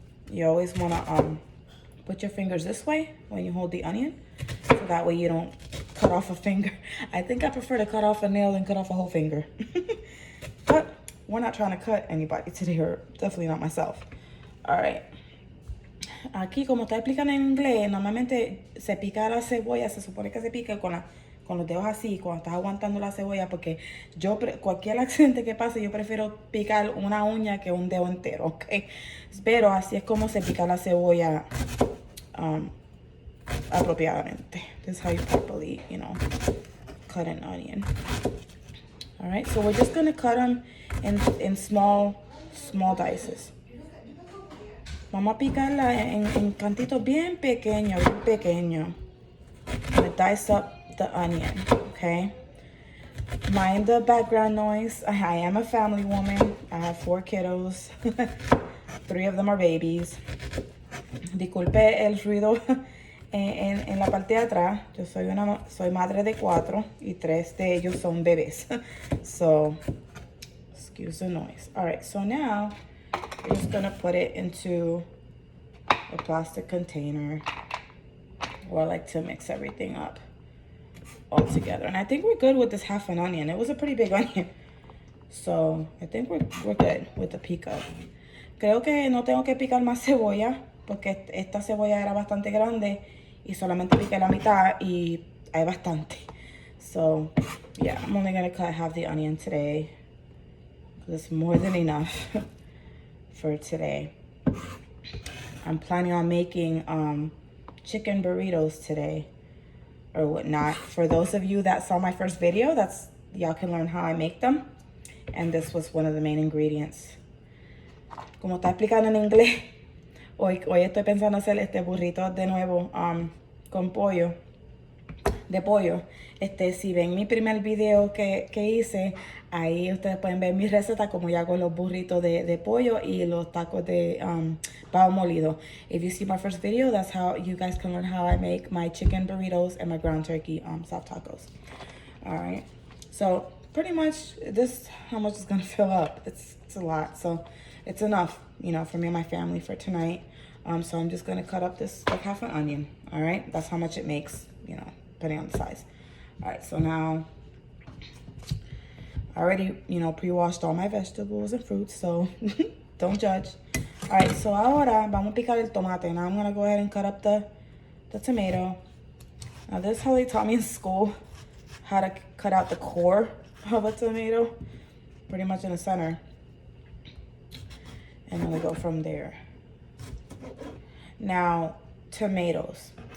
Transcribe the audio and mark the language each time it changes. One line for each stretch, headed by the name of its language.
English: You always wanna put your fingers this way when you hold the onion, so that way you don't cut off a finger. I think I prefer to cut off a nail than cut off a whole finger. But we're not trying to cut anybody today, or definitely not myself. All right.
Spanish: Aquí, como está explicando en inglés, normalmente se pica la cebolla, se supone que se pica con con los dedos así cuando estás aguantando la cebolla, porque cualquier accidente que pase, yo prefiero picar una uña que un dedo entero, ¿ok? Pero así es como se pica la cebolla apropiadamente.
English: This is how you properly, cut an onion. All right, so we're just gonna cut them in small dices.
Spanish: Vamos a picarla en cantitos bien pequeños, bien pequeños.
English: I'm gonna dice up the onion, okay? Mind the background noise. I am a family woman. I have 4 kiddos. 3 of them are babies.
Spanish: Disculpe el ruido en la parte de atrás. Yo soy madre de 4 y 3 de ellos son bebés.
English: So, excuse the noise. All right, so now we're just gonna put it into a plastic container. Or I like to mix everything up all together. And I think we're good with this half an onion. It was a pretty big onion. So I think we're good with the pico.
Spanish: Creo que no tengo que picar más cebolla porque esta cebolla era bastante grande y solamente piqué la mitad y hay bastante.
English: So yeah, I'm only gonna cut half the onion today. It's more than enough for today. I'm planning on making chicken burritos today or whatnot. For those of you that saw my first video, y'all can learn how I make them. And this was one of the main ingredients.
Spanish: Como está explicando en inglés, hoy estoy pensando hacer este burrito de nuevo con pollo, de pollo. Si ven mi primer video que hice, ahí ustedes pueden ver mi receta como yo hago los burritos de pollo y los tacos de pavo molido.
English: If you see my first video, that's how you guys can learn how I make my chicken burritos and my ground turkey soft tacos. All right, so pretty much this how much is gonna fill up. It's a lot, so it's enough, for me and my family for tonight. So I'm just gonna cut up this like half an onion. All right, that's how much it makes, depending on the size. All right, so now I already, pre-washed all my vegetables and fruits, so don't judge. All right, so
Spanish: ahora vamos a picar el tomate.
English: Now I'm gonna go ahead and cut up the tomato. Now this is how they taught me in school, how to cut out the core of a tomato, pretty much in the center. And then we go from there. Now, tomatoes.